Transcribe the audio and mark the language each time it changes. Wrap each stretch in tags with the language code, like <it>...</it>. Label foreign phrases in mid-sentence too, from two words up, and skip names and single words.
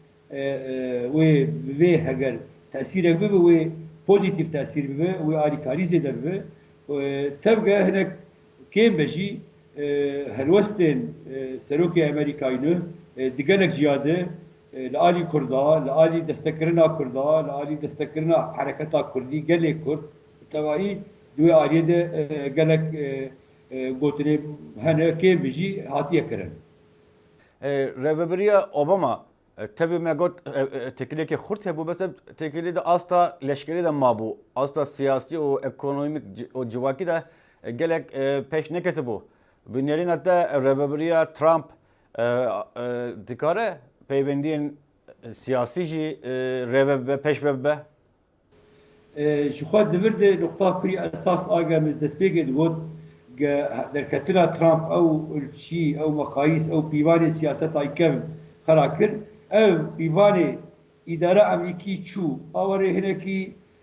<ku>wê vê heger tesîrek bibe wê pozitif tesîr bibe wê alîkarî zêde bibe tevge hinek kêm be jî helwestên serokê Amerîkayî digelek ziyade li alî Kurda, li alî destekirina Kurda, li alî destekirina hereketa Kurdî gelê Kurd tevahî di wê aliyê de gelek gotinê hene kêm be jî hatiye kirin. Reveberiya Obama tabi me got tekili ki xurt hebu bes tekili de asta leşkeri de mabu asta siyasi o ekonomik o civaki de gelek peş neketi bu. Binyerin hatta Reveberiya Trump dikare peyvendiyen siyasi jî revebe peş vebe ji xwe divir de nokta pirî esas aga min destpêkê digot derketina Trump ew ölçî ew mexayîs ew pîvanê siyaseta kevin xera kir ev pîvanê îdara Amerîkî çû awerê hinekî</ku>